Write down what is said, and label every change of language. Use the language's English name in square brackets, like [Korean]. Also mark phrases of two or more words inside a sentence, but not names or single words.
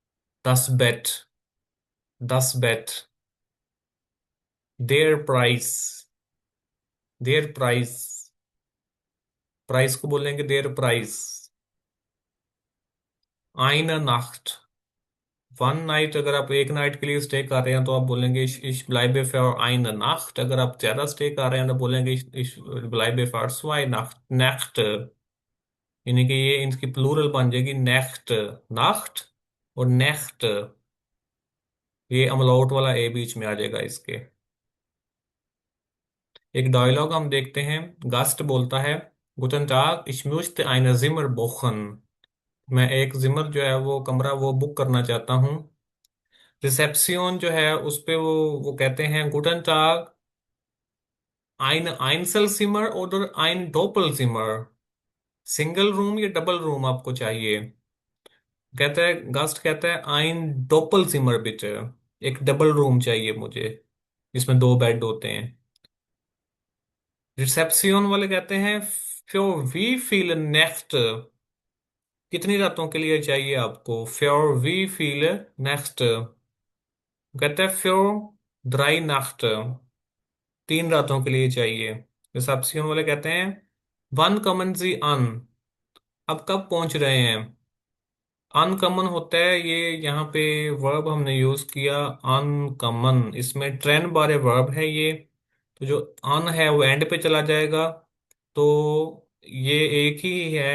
[German] 10 Bett, 10 Bett. der Preis, der Preis, [Hindi] प्राइस को बोलेंगे [German] der Preis. ein Nacht, [English] one night, [Hindi] अगर आप एक नाइट के लिए स्टे कर रहे हैं तो आप बोलेंगे [German] ich bleibe für eine Nacht। [Hindi] अगर आप ज्यादा स्टे कर रहे हैं तो बोलेंगे [German] ich bleibe für zwei Nächte। [Hindi] यानी कि ये इनकी प्लूरल बन जाएगी नेक्स्ट, नाख्ट और नेक्स्ट। ये अमलाउट वाला ए बीच में आ जाएगा इसके। एक डायलॉग हम देखते हैं। गास्ट बोलता है, [German] Guten Tag ich möchte eine Zimmer buchen। [Hindi] मैं एक जिमर जो है वो कमरा वो बुक करना चाहता हूँ। रिसेप्शन जो है उस पे वो कहते हैं [German] Guten Tag ein Einzelzimmer oder ein Doppelzimmer। [English] single room [Hindi] या [English] double room [Hindi] आपको चाहिए। कहता है, गास्ट कहता है [German] ein Doppelzimmer bitte। [Hindi] एक [English] double room [Hindi] चाहिए मुझे, जिसमें दो बेड होते हैं। रिसेप्शन वाले कहते हैं [German] für wie viele Nächte, [Hindi] कितनी रातों के लिए चाहिए आपको। [German] für wie viele Nächte, [Hindi] कहता है [German] für drei Nächte, [Hindi] तीन रातों के लिए चाहिए। रिसेप्शन वाले कहते हैं [German] wann kommen Sie an, [Hindi] अब कब पहुंच रहे हैं। अनकमन होता है ये, यहाँ पे वर्ब हमने यूज किया अनकमन, इसमें ट्रेन बारे वर्ब है ये। तो जो अन है वो एंड पे चला जाएगा, तो ये एक ही है।